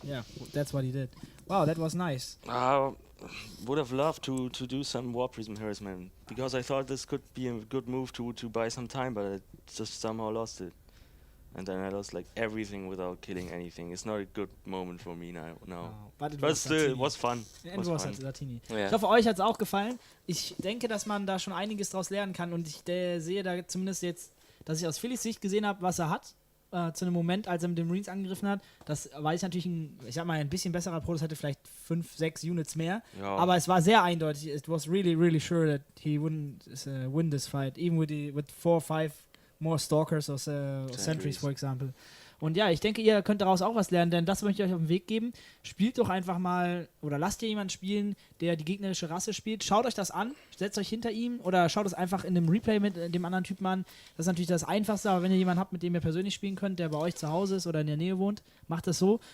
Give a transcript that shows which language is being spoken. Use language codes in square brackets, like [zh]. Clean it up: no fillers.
[en] Yeah, that's what he did. Wow, that was nice. I would have loved to do some Warp Prism harassment because I thought this could be a good move to buy some time, but I just somehow lost it. And then I lost like everything without killing anything. It's not a good moment for me now. But it But was still, it Satiini. was fun. And it was Satiini. Yeah. [de] Ich hoffe, euch hat es auch gefallen. Ich denke, dass man da schon einiges draus lernen kann und ich sehe da zumindest jetzt, dass ich aus Phillys Sicht gesehen habe, was er hat zu einem Moment, als er mit den Marines angegriffen hat. Das war jetzt natürlich ein bisschen besserer Protoss, hätte vielleicht 5, 6 Units mehr. Ja. Aber es war sehr eindeutig. [en] It was really, really sure that he wouldn't win this fight, even with 4 or 5 more Stalkers or Sentries, for example. [de] Und ja, ich denke, ihr könnt daraus auch was lernen, denn das möchte ich euch auf den Weg geben. Spielt doch einfach mal, oder lasst ihr jemanden spielen, der die gegnerische Rasse spielt. Schaut euch das an, setzt euch hinter ihm oder schaut es einfach in einem Replay mit dem anderen Typen an. Das ist natürlich das Einfachste, aber wenn ihr jemanden habt, mit dem ihr persönlich spielen könnt, der bei euch zu Hause ist oder in der Nähe wohnt, macht das so.